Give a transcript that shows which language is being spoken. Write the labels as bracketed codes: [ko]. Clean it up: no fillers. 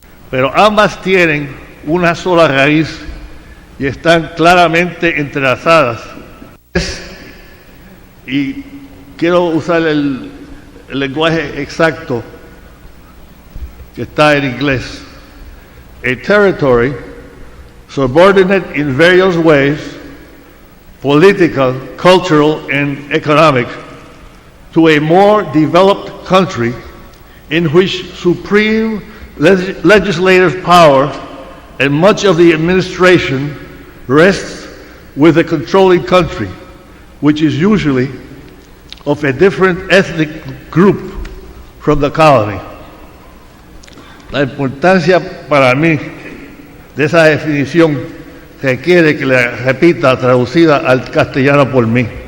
[es] pero ambas tienen una sola raíz y están claramente entrelazadas. Y quiero usar el lenguaje exacto que está en inglés. [en] A territory subordinate in various ways, political, cultural, and economic, to a more developed country in which supreme legislative power and much of the administration rests with the controlling country, which is usually of a different ethnic group from the colony. [es] La importancia para mí de esa definición requiere que la repita traducida al castellano por mí.